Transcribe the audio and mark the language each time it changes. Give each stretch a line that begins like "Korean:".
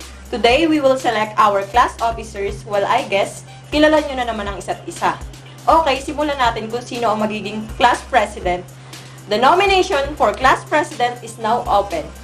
English: Today, we will select our class officers. Well, I guess,
Filipino: kilala nyo na naman ang isa't isa. Okay, simulan natin kung sino ang magiging class president.
English: The nomination for class president is now open.